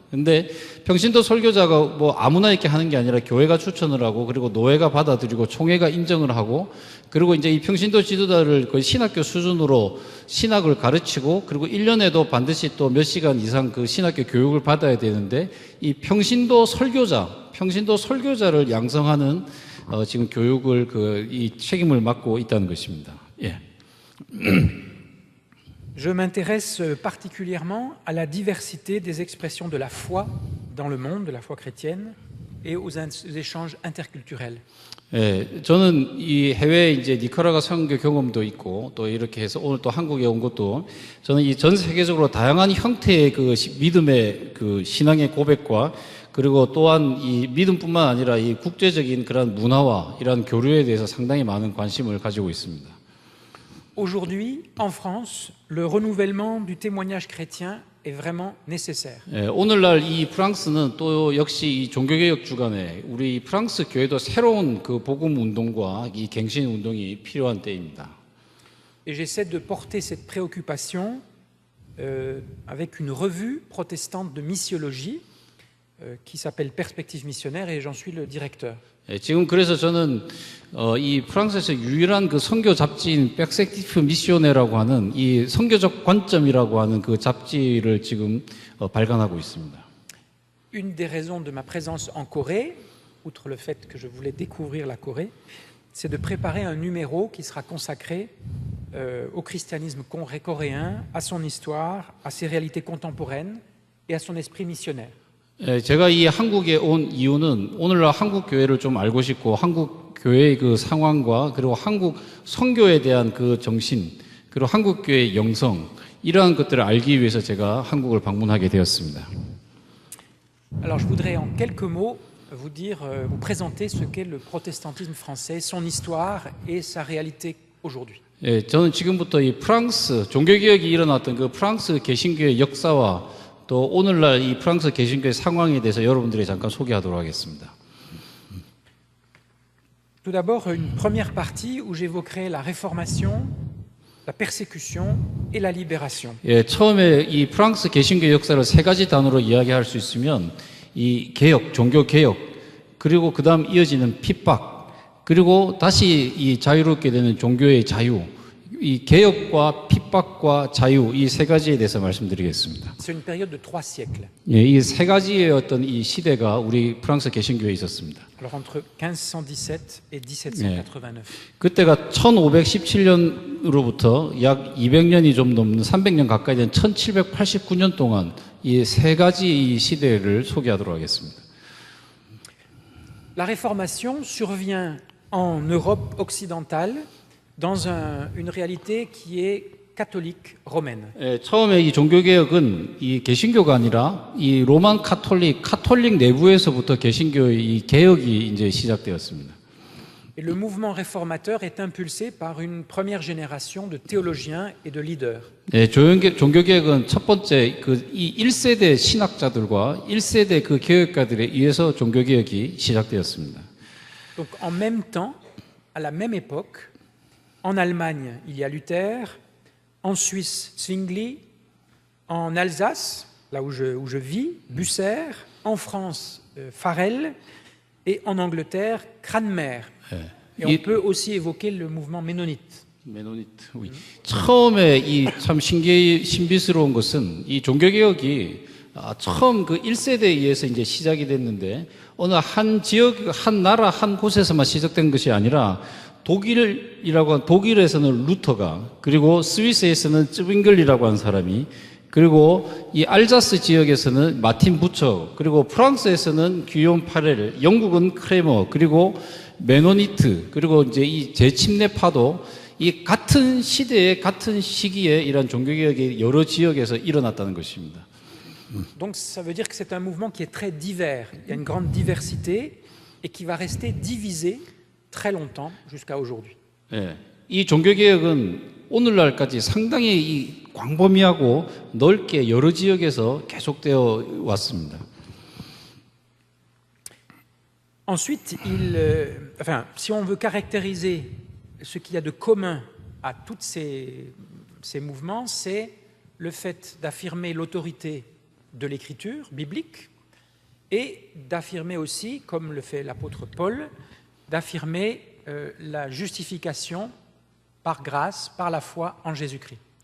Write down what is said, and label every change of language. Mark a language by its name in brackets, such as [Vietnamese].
[Korean] 근데 평신도 설교자가 뭐 아무나 이렇게 하는 게 아니라 교회가 추천을 하고 그리고 노회가 받아들이고 총회가 인정을 하고 그리고 이제 이 평신도 지도자를 거의 신학교 수준으로 신학을 가르치고 그리고 1년에도 반드시 또 몇 시간 이상 그 신학교 교육을 받아야 되는데 이 평신도 설교자를 양성하는 지금 교육을 이 책임을 맡고 있다는 것입니다. 예. [French] Je m'intéresse particulièrement à la diversité des expressions de la foi dans le monde, de la foi chrétienne, et aux échanges interculturels. [Korean] 예, 저는 이 해외 이제 니카라과 선교 경험도 있고 또 이렇게 해서 오늘 또 한국에 온 것도 저는 이 전 세계적으로 다양한 형태의 그 믿음의 그 신앙의 고백과 그리고 또한 이 믿음뿐만 아니라 이 국제적인 그런 문화와 이런 교류에 대해서 상당히 많은 관심을 가지고 있습니다. [French] Aujourd'hui, en France, le renouvellement du témoignage chrétien est vraiment nécessaire. [Korean] 예, 오늘날 이 프랑스는 또 역시 이 종교개혁 주간에 우리 프랑스 교회도 새로운 그 복음 운동과 이 갱신 운동이 필요한 때입니다. [French] Et j'essaie de porter cette préoccupation avec une revue protestante de missiologie qui s'appelle Perspectives missionnaires et j'en suis le directeur. [Korean] 예, 지금 그래서 저는 이 프랑스에서 유일한 그 선교 잡지인 백섹티프 미시오네라고 하는 이 선교적 관점이라고 하는 그 잡지를 지금 발간하고 있습니다. [French] Une des raisons de ma présence en Corée, outre le fait que je voulais découvrir la Corée, c'est de préparer un numéro qui sera consacré au christianisme coréen, à son histoire, à ses réalités contemporaines et à son esprit missionnaire. [Korean] 예, 제가 이 한국에 온 이유는 오늘날 한국 교회를 좀 알고 싶고 한국 교회의 그 상황과 그리고 한국 선교에 대한 그 정신 그리고 한국 교회의 영성 이러한 것들을 알기 위해서 제가 한국을 방문하게 되었습니다. [French] Alors je voudrais en quelques mots vous dire, vous présenter ce qu'est le protestantisme français, son histoire et sa réalité aujourd'hui. [Korean] 예, 저는 지금부터 이 프랑스 종교개혁이 일어났던 그 프랑스 개신교의 역사와 또 오늘날 이 프랑스 개신교의 상황에 대해서 여러분들이 잠깐 소개하도록 하겠습니다. [French] Tout d'abord, une première partie où j'évoquerai la réformation, la persécution et la libération. [Korean] 예, 처음에 이 프랑스 개신교 역사를 세 가지 단어로 이야기할 수 있으면 이 개혁, 종교 개혁, 그리고 그다음 이어지는 핍박, 그리고 다시 이 자유롭게 되는 종교의 자유, 이 개혁과 핍박과 자유 이 세 가지에 대해서 말씀드리겠습니다. [French] C'est une période de 3 siècles. [Korean] 예, 이 세 가지의 어떤 이 시대가 우리 프랑스 개신교에 있었습니다. [French] Alors entre 1517 et 1789. [Korean] 그때가 1517년으로부터 약 200년이 좀 넘는 300년 가까이 된 1789년 동안 이 세 가지 이 시대를 소개하도록 하겠습니다. [French] La réformation survient en Europe occidentale dans une réalité qui est catholique romaine. [Korean] 예, 처음에 이 종교개혁은 이 개신교가 아니라 이 로만 카톨릭 내부에서부터 개신교의 이 개혁이 이제 시작되었습니다. [French] Et le mouvement réformateur est impulsé par une première génération de théologiens et de leaders. [Korean] 예, 종교개혁은 첫 번째 이 1세대 신학자들과 1세대 그 개혁가들에 의해서 종교개혁이 시작되었습니다. [French] Donc en même temps, à la même époque, en Allemagne, il y a Luther, en Suisse, Zwingli, en Alsace, là où je vis, Bucer, en France, Farel, et en Angleterre, Cranmer. Et on peut aussi évoquer le mouvement ménonite. [Korean] 메노니트. 처음에 이 참 신비스러운 것은 이 종교개혁이 처음 그 1세대에 의해서 이제 시작이 됐는데 어느 한 지역, 한 나라, 한 곳에서만 시작된 것이 아니라 독일에서는 루터가, 그리고 스위스에서는 쯔빙글이라고 하는 사람이, 그리고 이 알자스 지역에서는 마틴 부처, 그리고 프랑스에서는 귀욤 파렐, 영국은 크레머, 그리고 메노니트, 그리고 이제 이 재침례파도 이 같은 시대에 같은 시기에 이런 종교개혁이 여러 지역에서 일어났다는 것입니다. [French] Donc ça veut dire que c'est un mouvement qui est très divers. Il y a une grande diversité et qui va rester divisé très longtemps jusqu'à aujourd'hui. [Korean] 예, 이 종교개혁은 오늘날까지 상당히 이 광범위하고 넓게 여러 지역에서 계속되어 왔습니다. [French] Ensuite, si on veut caractériser ce qu'il y a de commun à tous ces mouvements, c'est le fait d'affirmer l'autorité de l'écriture biblique et d'affirmer aussi, comme le fait l'apôtre Paul, d'affirmer la justification par grâce, par la foi en Jésus-Christ.